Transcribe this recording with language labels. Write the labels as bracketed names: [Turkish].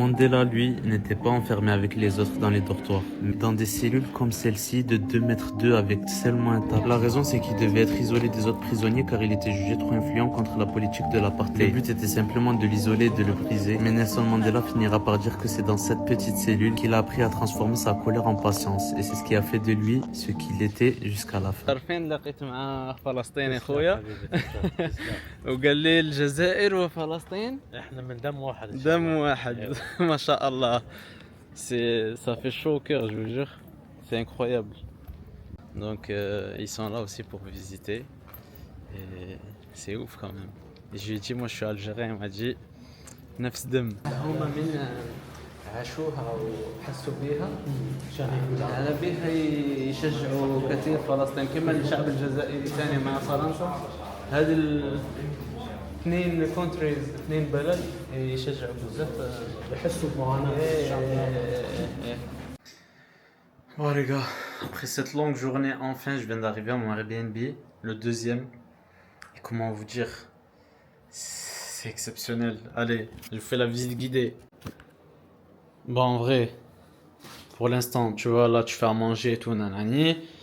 [French] Mandela lui n'était pas enfermé avec les autres dans les dortoirs, mais dans des cellules comme celle-ci de 2 mètres avec seulement un table. La raison c'est qu'il devait être isolé des autres prisonniers car il était jugé trop influent contre la politique de l'apartheid. Le but était simplement de l'isoler et de le briser, mais Nelson Mandela finira par dire que c'est dans cette petite cellule qu'il a appris à transformer sa colère en patience, et c'est ce qui a fait de lui ce qu'il était jusqu'à la fin. [Arabic] عارفين لقيت مع فلسطيني اخويا وقال لي الجزائر وفلسطين احنا من دم واحد. دم واحد ما شاء الله. [French] Ça fait chaud au cœur, je vous jure. C'est incroyable. Donc ils sont là aussi pour visiter. Et c'est ouf quand même. Et je lui ai dit, moi je suis algérien, il m'a dit [Arabic] نفس دم. هما من عاشوها وحسوا بيها على بيها يشجعوا كثير فلسطين كما الشعب الجزائري ثاني مع فرنسا. هذه اثنين كونتريز، اثنين بلد يشجعوا بزاف، يحسوا بمعاناة الشعب. [French] Bon les gars, après cette longue journée, enfin je viens d'arriver à mon Airbnb, le deuxième. Et comment vous dire, c'est exceptionnel. Allez, je fais la visite guidée. Bon, en vrai, pour l'instant, tu vois, là tu fais à manger et tout, nanani.